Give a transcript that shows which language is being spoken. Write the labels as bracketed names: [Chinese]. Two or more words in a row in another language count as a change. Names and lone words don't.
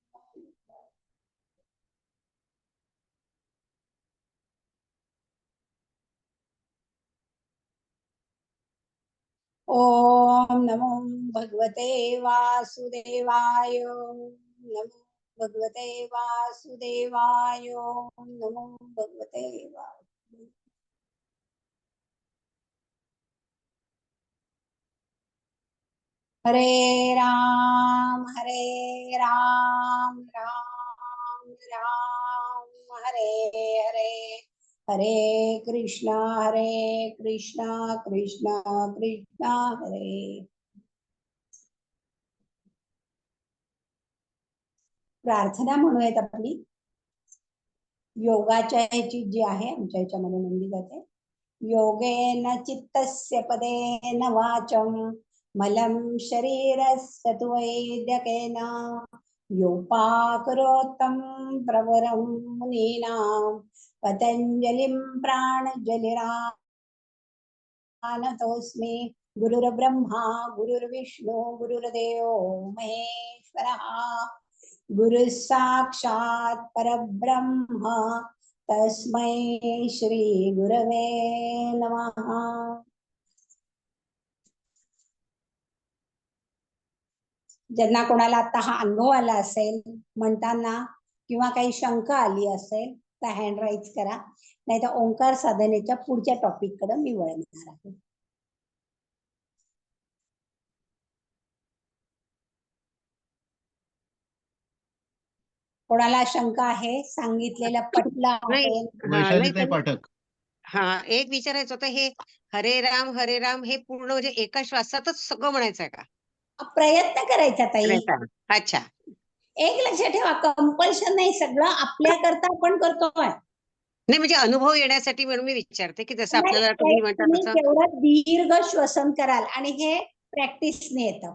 [Sanskrit] ओम नमो भगवते वासुदेवाय नमो भगवते वासुदेवाय नमो भगवते वासुदेवाय. हरे राम राम राम हरे हरे, हरे कृष्णा कृष्ण कृष्ण हरे. [Marathi] प्रार्थना म्हणूयात आपली योगाच्या ह्याची जी आहे आमच्या ह्याच्यामध्ये म्हणली जाते. [Sanskrit] योगेन चित्तस्य पदेन वाचं मलं शरीरस्य तु वैद्यकेन योपाकरोत्तं प्रवरं मुनीनां पतञ्जलिं प्राणजलिरानतोऽस्मि. गुरुर्ब्रह्मा गुरुर्विष्णु गुरुर्देवो महेश्वरः गुरु साक्षात् परब्रह्म तस्मै श्री गुरवे नमः. [Marathi] ज्यांना कोणाला आता हा अनुभव आला असेल म्हणताना किंवा काही शंका आली असेल तर [English] hand raise [Marathi] करा, नाही तर ओंकार साधनेच्या पुढच्या टॉपिक कडे मी वळणार आहे. कोणाला शंका आहे? सांगितलेलं पटलं आहे? वैशालीताई पाठक. एक विचारायचं होतं, हे हरे राम हे पूर्ण म्हणजे एका श्वासातच सगळं म्हणायचंय का? प्रयत्न करायचा ताई. अच्छा. एक लक्षात ठेवा, कंपल्शन नाही, सगळं आपल्याकरता आपण करतोय. नाही म्हणजे अनुभव येण्यासाठी म्हणून मी विचारते की जसं आपल्याला तुम्ही म्हणता तसं. तेवढं दीर्घ श्वसन कराल आणि हे प्रॅक्टिसने येतं.